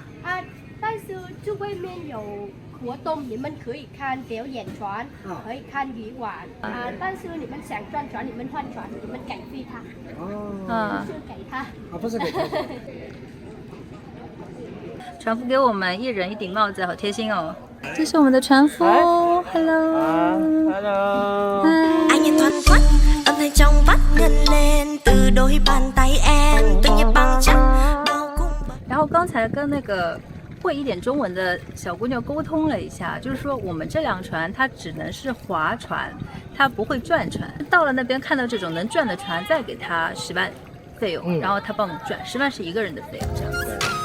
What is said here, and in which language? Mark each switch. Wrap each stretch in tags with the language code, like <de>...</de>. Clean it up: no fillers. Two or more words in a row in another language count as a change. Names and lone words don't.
<zh>但是这外面有活动，你们可以看表演船，可以看鱼丸但是你们想转船，你们换船，你们给费他。不是给他。不是给他。船夫给我们1人1顶帽子，好贴心哦。这是我们的船夫 ，Hello。</zh> <vi>Anh nhìn thoăn thoắt âm thanh trong vắt ngân lên từ đôi bàn tay em từng nhịp bằng chắc bao cung.</vi> <zh>然后刚才跟那个会一点中文的小姑娘沟通了一下，就是说我们这辆船它只能是划船，它不会转船。到了那边看到这种能转的船，再给他10万费用，然后他帮我们转，10万是1个人的费用，这样子。</zh>